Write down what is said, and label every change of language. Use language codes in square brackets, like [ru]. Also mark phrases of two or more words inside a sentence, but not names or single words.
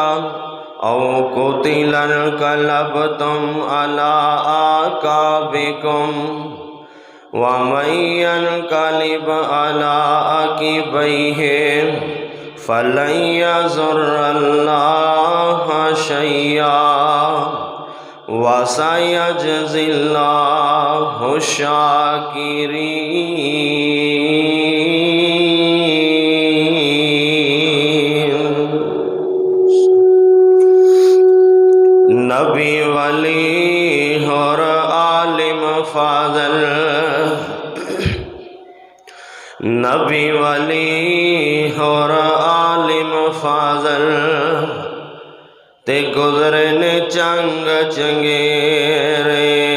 [ar] أو قتل انقلبتم على أعقابكم ومن ينقلب على عقبيه فلن يضر الله شيئا وسيجزي الله الشاكرين. [pa] نبی ولی اور عالم فاضل، نبی ولی اور عالم فاضل تے گزرے نے چنگ چنگیرے.